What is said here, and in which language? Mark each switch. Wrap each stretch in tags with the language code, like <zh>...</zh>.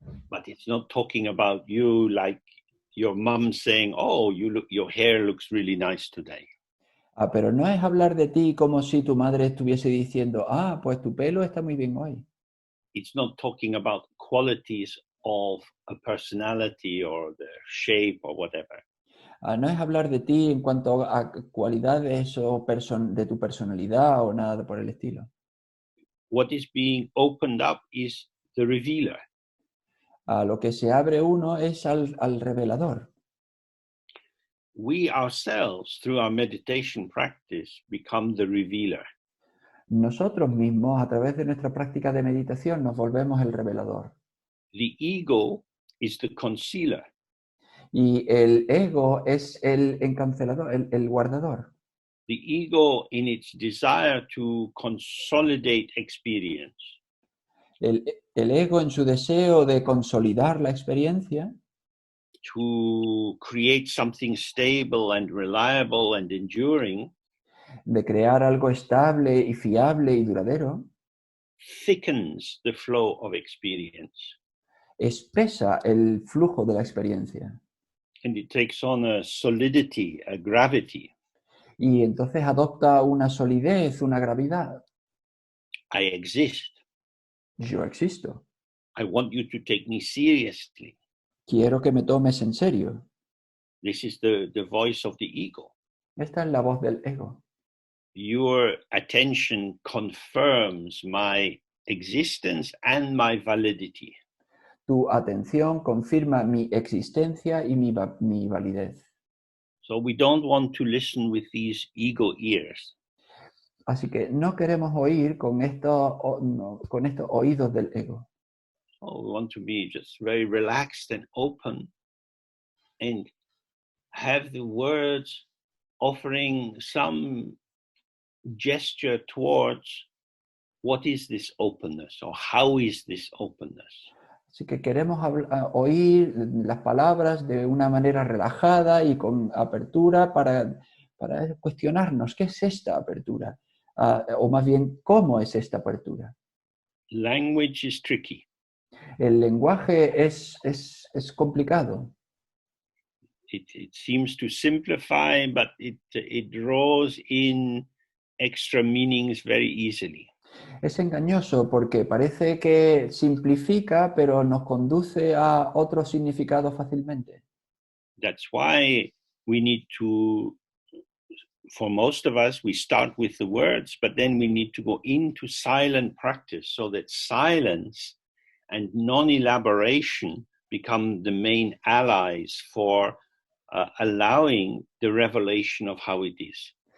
<en>But it's not talking about you like your mom saying, "Oh, your hair looks really nice today."</en> <es>Pero no es hablar de ti como si tu madre estuviese diciendo, pues tu pelo está muy bien hoy.</es> <en>It's not talking about qualities of a personality or the shape or whatever.</en> <es>No es hablar de ti en cuanto a cualidades o de tu personalidad o nada por el estilo.</es> <en>What is being opened up is the revealer.</en> <es>Lo que se abre uno es al revelador.</es> <en>We ourselves, through our meditation practice, become the revealer.</en> <es>Nosotros mismos, a través de nuestra práctica de meditación, nos volvemos el revelador.</es> <en>The ego is the concealer.</en> <es>Y el ego es el encancelador, el guardador.</es> <en>The ego, in its desire to consolidate experience,</en> <es>El ego en su deseo de consolidar la experiencia,</es> <en>to create something stable and reliable and enduring,</en> <es>de crear algo estable y fiable y duradero,</es> <en>thickens the flow of experience.</en> <es>espesa el flujo de la experiencia.</es> <en>And it takes on a solidity, a gravity.</en> <es>Y entonces adopta una solidez, una gravedad.</es> <en>I exist.</en> <es>Yo existo.</es> <en>I want you to take me seriously.</en> <es>Quiero que me tomes en serio.</es> <en>This is the voice of the ego.</en> <es>Esta es la voz del ego.</es> <en>Your attention confirms my existence and my validity.</en> <es>Tu atención confirma mi existencia y mi validez.</es> <en>So we don't want to listen with these ego ears.</en> <es>Así que no queremos oír con estos oídos del ego.</es> <en>So we want to be just very relaxed and open and have the words offering some gesture towards what is this openness or how is this openness.</en> <es>Así que queremos oír las palabras de una manera relajada y con apertura para cuestionarnos qué es esta apertura, o más bien cómo es esta apertura.</es> <en>Language is tricky.</en> <es>El lenguaje es complicado.</es> <en>It seems to simplify, but it draws in extra meanings very easily.</en> <es>Es engañoso porque parece que simplifica, pero nos conduce a otros significados fácilmente.</es> <en>That's why we need to, for most of us, we start with the words, but then we need to go into silent practice so that silence and non-elaboration become the main allies for allowing the revelation of how it is.</en>